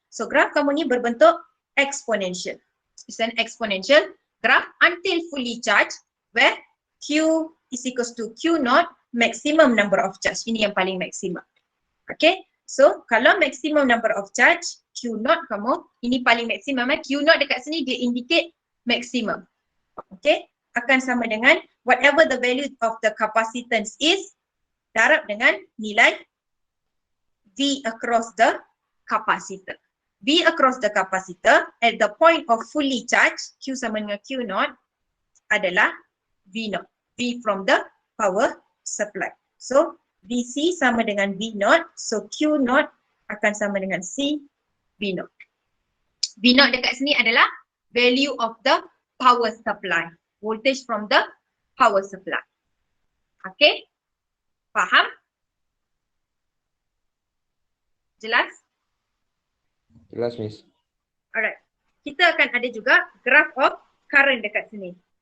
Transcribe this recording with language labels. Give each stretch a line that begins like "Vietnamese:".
Malay: So graf kamu ni berbentuk exponential.
English: It's an exponential graph until fully charged, where Q is equals to Q0, maximum number of charge.
Malay: Ini yang paling maksimum. Okay, so kalau
English: maximum number of charge,
Malay: Q0 kamu, ini paling maksimum.
English: Q0 dekat sini dia indicate maximum. Okay,
Malay: akan sama dengan
English: whatever the value of the capacitance is, darab dengan nilai V across the capacitor. V across the capacitor at the point of fully charge, Q
Malay: sama dengan Q0 adalah
English: V0. V from the power supply.
Malay: So VC sama dengan V0, so Q0 akan sama dengan C V0.
English: V0
Malay: dekat sini adalah
English: value of the power supply. Voltage from the power supply.
Malay: Okay? Faham? Jelas? Jelas, Miss. Alright. Kita akan ada juga
English: graph of current
Malay: dekat sini.